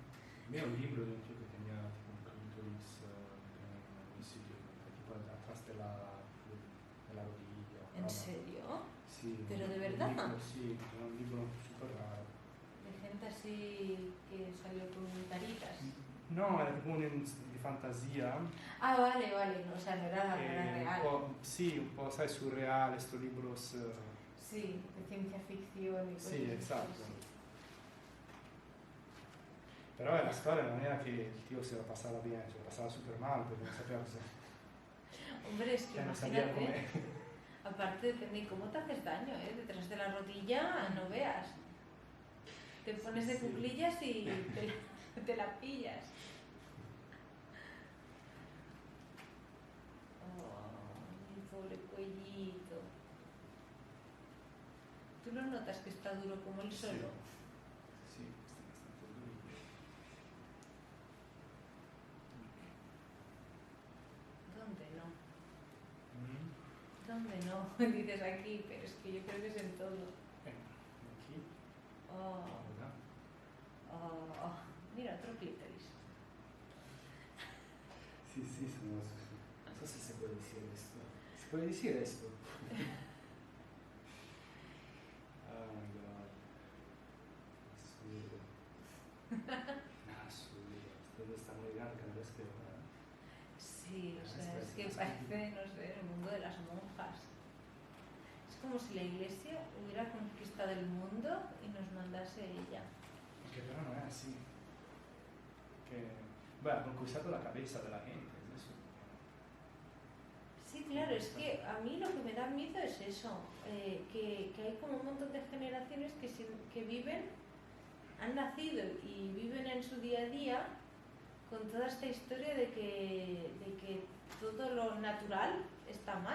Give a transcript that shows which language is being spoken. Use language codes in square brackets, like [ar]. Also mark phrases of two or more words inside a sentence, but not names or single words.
[es] Había un libro dentro que tenía tipo un clítoris en un sitio, tipo atrás de la rodilla. ¿En ¿no? serio? Sí. ¿Pero de verdad? Libro, sí, era un libro súper raro. De gente así que salió con taritas. No, [it] era tipo di fantasia. [es] Ah, vale, no, o sea, no era real. [it] Sì, un po', sai, surreale, sto libros. [es] Sí, de ciencia ficción y cosas [it] Sì, [es] así. [it] esatto. Però la storia non era che il tío se la passava bene, se la passava super male perché non sapeva cosa. [es] Hombre, es que [it] Non sabía [es] imagínate, [it] come. [es] aparte de cómo te haces daño, ¿eh? Detrás de la rodilla no veas. Te pones de cuclillas y te la pillas. Oh, mi pobre cuellito. ¿Tú lo notas que está duro como el solo? [it] Sì, sta bastante duro. [es] ¿Dónde no? Mm. ¿Dónde no? Dices aquí, pero es que yo creo que es en todo. Aquí. Oh, [it] Guarda. [es] oh, mira, otro clítoris. [it] Sì, sono. Non so se può dire questo. Si può dire questo? [en] Oh my god. [it] Assurdo. [es] Esto está muy grande cada vez que lo veo. Sí, o sea, es que parece, no sé, el mundo de las monjas. Es como si la iglesia hubiera conquistado el mundo y nos mandase ella. [it] Che però non è así. Che, beh, ha conquistato [es] la cabeza de la gente, es eso. Sí, claro, es que a mí lo que me da miedo es eso, que hay como un montón de generaciones que viven, han nacido y viven en su día a día con toda esta historia de que todo lo natural está mal.